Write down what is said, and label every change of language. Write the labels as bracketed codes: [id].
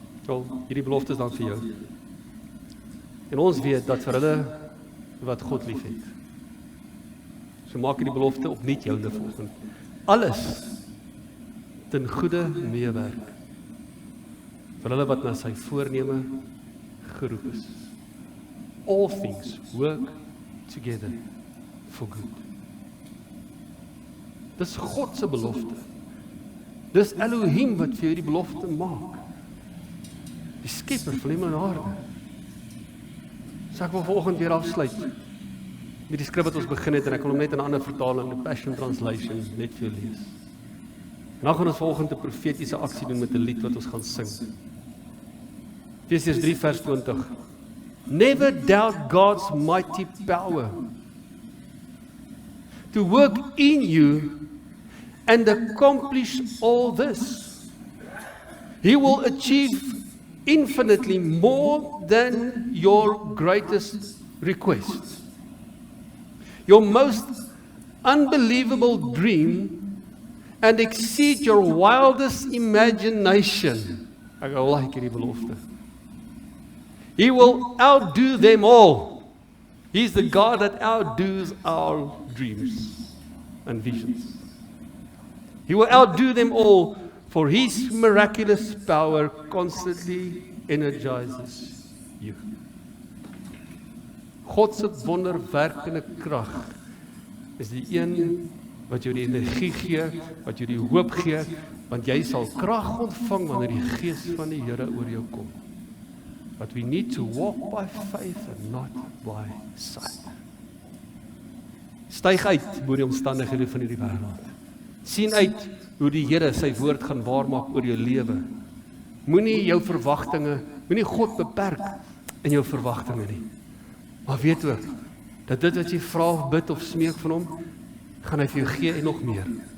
[af] Wel, hierdie belofte is dan vir jou. En ons weet dat vir hulle wat God lief het. So maak die belofte opnuut joune vanoggend. Alles ten goeie meewerk vir hulle wat na sy voorneme geroep is. [en] All things work together for good. [af] Dis God se belofte. Dis Elohim wat vir jou die belofte maak. Die skepper van hemel en aarde. So ek wil vanoggend weer afsluit met die skrif wat ons begin het, en ek wil hom net in 'n ander vertaling, die Passion Translation, net vir jou lees. En dan gaan ons vanoggend 'n profetiese aksie doen met 'n lied wat ons gaan sing. Efesiërs 3 vers 20. [en] Never doubt God's mighty power to work in you and accomplish all this. He will achieve infinitely more than your greatest request. Your most unbelievable dream and exceed your wildest imagination. [af] Ek like hierdie belofte. [en] He will outdo them all. He's the God that outdoes our dreams and visions. He will outdo them all, for His miraculous power constantly energizes you. [af] God se wonderwerkende krag is die een wat jou die energie gee, wat jou die hoop gee, want jy sal krag ontvang wanneer die Gees van die Here oor jou kom. [en] But we need to walk by faith and not by sight. [af] Styg uit bo die omstandighede van hierdie wêreld. Sien uit hoe die Here sy woord gaan waarmaak oor jou lewe. Moenie jou verwagtinge, moenie God beperk in jou verwagtinge nie. Maar weet ook, dat dit wat jy vra of bid of smeek van hom, gaan hy vir jou gee en nog meer.